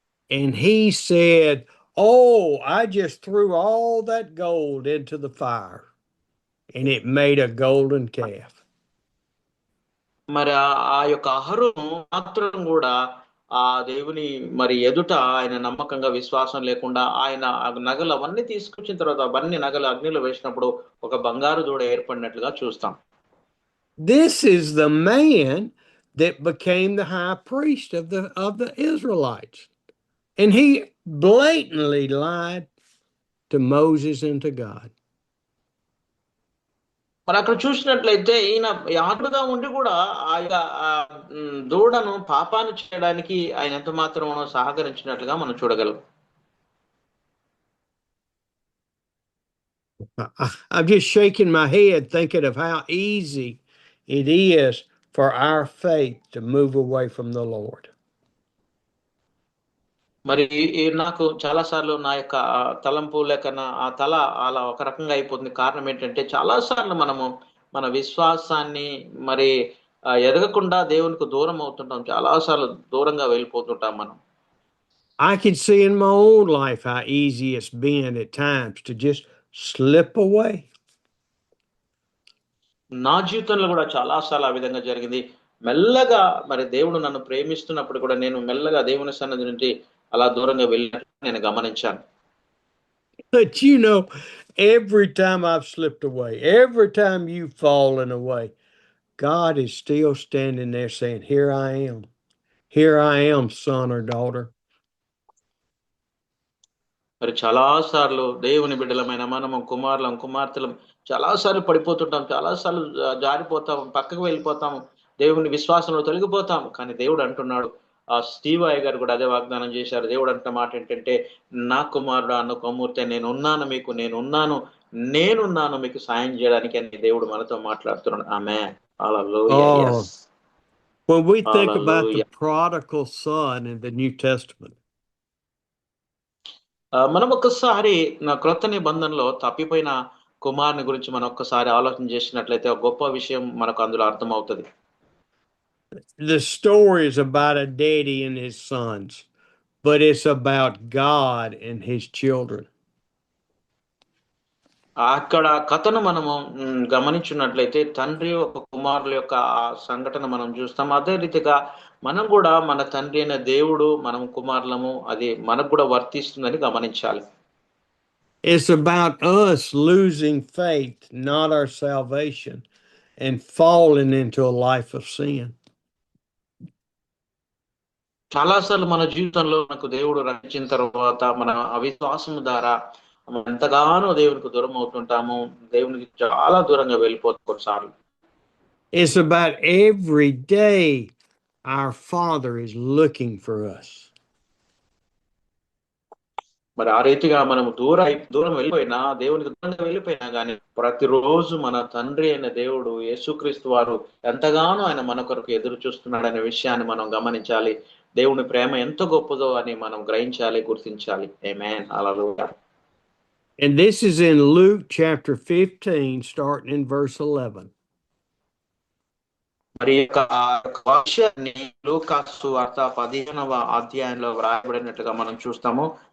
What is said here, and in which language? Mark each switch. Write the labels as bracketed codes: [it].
[en] And he said, "Oh, I just threw all that gold into the fire, and it made a golden calf." [te] మరి ఆ యొక్క అహరోను మాత్రం కూడా ఆ దేవుని మరి ఎదుట ఆయన నమ్మకంగా విశ్వాసం లేకుండా ఆయన నగలు అవన్నీ తీసుకొచ్చిన తర్వాత అవన్నీ నగలు అగ్నిలో వేసినప్పుడు ఒక బంగారు దూడ ఏర్పడినట్లుగా చూస్తాం. [en] This is the man that became the high priest of the Israelites. And he blatantly lied to Moses and to God. [te] మరి అక్కడ చూసినట్లయితే ఈయన యాజకుడుగా ఉండి కూడా ఆ యొక్క దూడను పాపాన్ని చేయడానికి ఆయన ఎంత మాత్రం సహకరించినట్లుగా మనం చూడగలం. [en] I'm just shaking my head thinking of how easy it is for our faith to move away from the Lord. [te] మరి నాకు చాలా సార్లు నా యొక్క తలంపు లేక ఆ తల అలా ఒక రకంగా అయిపోతుంది. కారణం ఏంటంటే చాలా సార్లు మనము మన విశ్వాసాన్ని మరి ఎదగకుండా దేవునికి దూరం అవుతుంటాం. చాలా సార్లు దూరంగా వెళ్ళిపోతుంటాం మనం. [en] I can see in my own life how easy it's been at times to just slip away. [te] నా జీవితంలో కూడా చాలా సార్లు ఆ విధంగా జరిగింది. మెల్లగా మరి దేవుడు నన్ను ప్రేమిస్తున్నప్పుడు కూడా నేను మెల్లగా దేవుని సన్నిధి నుండి అలా దూరంగా వెళ్ళినట్టు నేను గమనించాను. [en] But every time I've slipped away, every time you've fallen away, God is still standing there saying, "Here I am. Here I am, son or daughter." [te] మరి చాలా సార్లు దేవుని బిడ్డలమైన మనము కుమారులం కుమార్తెలం చాలా సార్లు పడిపోతుంటాం, చాలా సార్లు జారిపోతాం, పక్కకు వెళ్ళిపోతాం, దేవుని విశ్వాసంలో తొలగిపోతాం. కానీ దేవుడు అంటున్నాడు, ఆ స్టీవ్ అయ్య గారు కూడా అదే వాగ్దానం చేశారు. దేవుడు అంటున్న మాట ఏంటంటే, నా కుమారుడు అన్న కుమార్తె నేనున్నాను మీకు, నేనున్నాను మీకు సాయం చేయడానికి అని దేవుడు మనతో మాట్లాడుతున్నాడు. ఆమేన్. హల్లెలూయా. [en] yes. When we think about the prodigal son in the New Testament, [te] మనం ఒక్కసారి నా క్రొత్త నిబంధనలో తప్పిపోయిన కుమారుని గురించి మనం ఒక్కసారి ఆలోచన చేసినట్లయితే ఒక గొప్ప విషయం మనకు అందులో అర్థమవుతుంది. [en] the story is about a daddy and his sons, but it's about God and his children. [te] అక్కడ కథను మనము గమనించున్నట్లయితే తండ్రి ఒక కుమారుల యొక్క ఆ సంఘటన మనం చూస్తాం. అదే రీతిగా మనం కూడా మన తండ్రి అయిన దేవుడు మనం కుమారులము, అది మనకు కూడా వర్తిస్తుందని గమనించాలి. [en] It's about us losing faith, not our salvation, and falling into a life of sin. [te] చాలాసార్లు మన జీవితంలో మనకు దేవుడు రక్షించిన తర్వాత మన అవిశ్వాసం ద్వారా ఎంతగానో దేవునికి దూరం అవుతుంటాము, దేవునికి చాలా దూరంగా వెళ్ళిపోతాం కొన్నిసార్లు. [en] It's about every day our Father is looking for us. [te] మరి ఆ రీతిగా మనం దూరం వెళ్ళిపోయినా, దేవునికి దూరంగా వెళ్ళిపోయినా కానీ ప్రతిరోజు మన తండ్రి అయిన దేవుడు యేసుక్రీస్తు వారు ఎంతగానో ఆయన మన కొరకు ఎదురు చూస్తున్నాడనే విషయాన్ని మనం గమనించాలి. దేవుని ప్రేమ ఎంత గొప్పదో అని మనం గ్రహించాలి, గుర్తించాలి. ఆమేన్. హల్లెలూయా. [en] And this is in Luke chapter 15, starting in verse 11. [te] మరి విషయాన్ని లూకాసు సువార్త 15వ అధ్యాయంలో వ్రాయబడినట్లుగా మనం చూస్తాము.